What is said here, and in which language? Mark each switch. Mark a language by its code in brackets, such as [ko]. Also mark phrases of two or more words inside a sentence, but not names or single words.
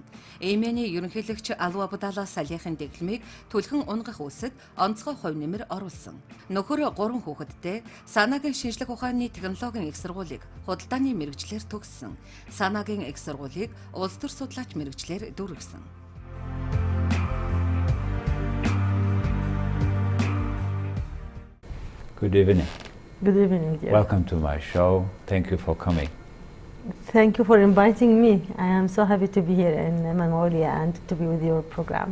[mn] Йемений ерөнхийлөгч Алва Будала Салихын дэглэмийг түлхэн унгах үсэд онцгой хувь нэмэр оруулсан. Нөхөр 3 хүүхэдтэй санаагийн шинжлэх ухааны технологийн их сургуулийг худалдааны мэрэгчлэр төгссөн. Санаагийн их сургуулийг улс төр судлаач мэрэгчлэр дүүргэсэн. [en] Good evening. Good evening, dear. Welcome to my show. Thank you for coming. Thank you for inviting me. I am so happy to be here in Mongolia and to be with your program.